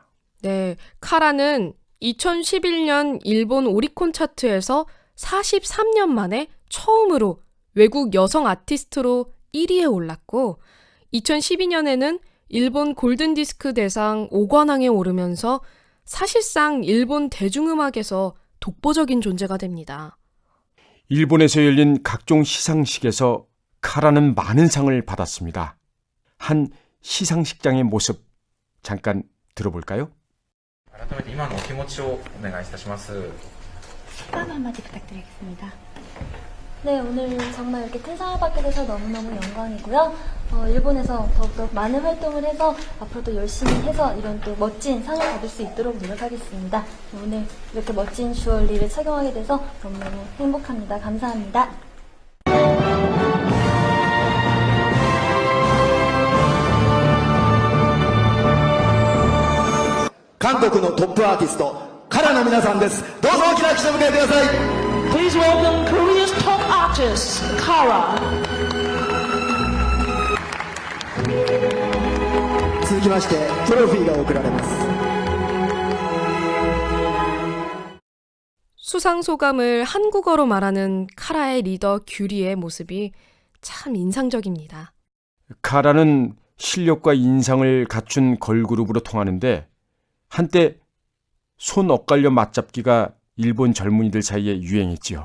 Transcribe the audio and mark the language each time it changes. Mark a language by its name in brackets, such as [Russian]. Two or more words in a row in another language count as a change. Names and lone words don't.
[Korean] 네, 카라는 2011년 일본 오리콘 차트에서 43년 만에 처음으로 외국 여성 아티스트로 1위에 올랐고 2012년에는 일본 골든디스크 대상 5관왕에 오르면서 사실상 일본 대중음악에서 독보적인 존재가 됩니다. 일본에서 열린 각종 시상식에서 카라는 많은 상을 받았습니다. 한 시상식장의 모습 잠깐 들어볼까요? [Japanese] 改めて今のお気持ちをお願いいたします。 [Korean] 소감 한마디 부탁드리겠습니다. 네, 오늘 정말 이렇게 큰 상을 받게 돼서 너무너무 영광이고요. 일본에서 더욱더 많은 활동을 해서 앞으로도 열심히 해서 이런 또 멋진 상을 받을 수 있도록 노력하겠습니다. 오늘 이렇게 멋진 주얼리를 착용하게 돼서 너무너무 행복합니다. 감사합니다. [Japanese] 韓国のトップアーティストカラの皆さんです。どうぞ大きな拍手を迎えてください。 [English] Please welcome Korea's top artist, Kara. [Japanese] 続きましてトロフィーが贈られます。 [Korean] 수상 소감을 한국어로 말하는 카라의 리더 규리의 모습이 참 인상적입니다. 카라는 실력과 인상을 갖춘 걸그룹으로 통하는데 한때 손 엇갈려 맞잡기가 일본 젊은이들 사이에 유행했지요.